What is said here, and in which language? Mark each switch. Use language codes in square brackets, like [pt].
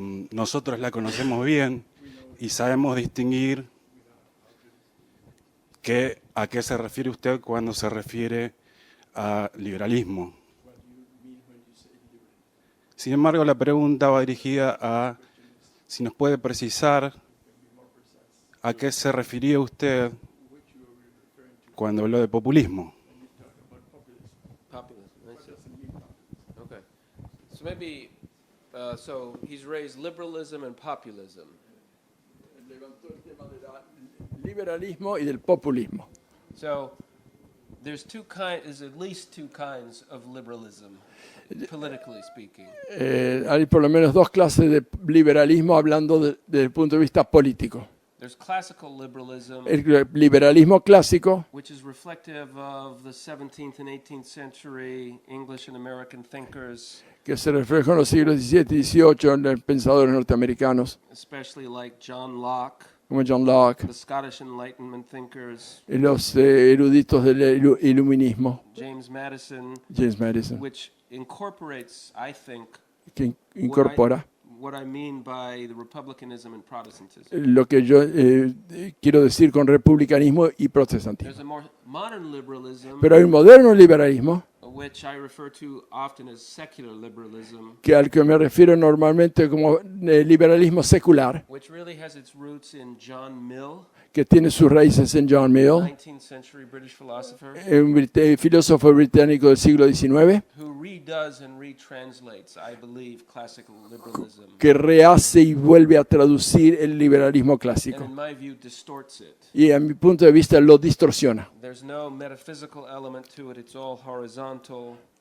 [es] Nosotros la conocemos bien y sabemos distinguir a qué se refiere usted cuando se refiere a liberalismo. Sin embargo, la pregunta va dirigida a si nos puede precisar a qué se refería usted cuando habló de populismo. [en] Okay. So maybe, so he's raised liberalism and populism. [es] Levantó el tema del liberalismo y del populismo. [en] So there's at least two kinds of liberalism, politically speaking. [es] Hay por lo menos dos clases de liberalismo hablando desde el punto de vista político. [en] There's classical liberalism, [es] El liberalismo clásico, [en] which is reflective of the 17th and 18th century English and American thinkers, [es] que se refleja en los siglos XVII y XVIII en los pensadores norteamericanos, [en] especially like John Locke, [es] como John Locke, [en] the Scottish Enlightenment thinkers, [es] y los eruditos del iluminismo, [en] James Madison, which incorporates, I think, [es] que incorpora [en] what I mean by the republicanism and Protestantism. [es] lo que yo quiero decir con republicanismo y protestantismo. [en] There's a more modern liberalism, [es] Pero hay un moderno liberalismo, [en] which I refer to often as secular liberalism, [es] que al que me refiero normalmente como liberalismo secular, [en] which really has its roots in John Mill, [es] que tiene sus raíces en John Mill, [en] 19th century British philosopher, [es] un filósofo británico del siglo XIX, [en] who redoes and retranslates, I believe, classical liberalism, [es] que rehace y vuelve a traducir el liberalismo [en] and [es] clásico. [en] in my view distorts it. [es] Y a mi punto de vista lo distorsiona. [en] There's no metaphysical element to it, it's all horizontal.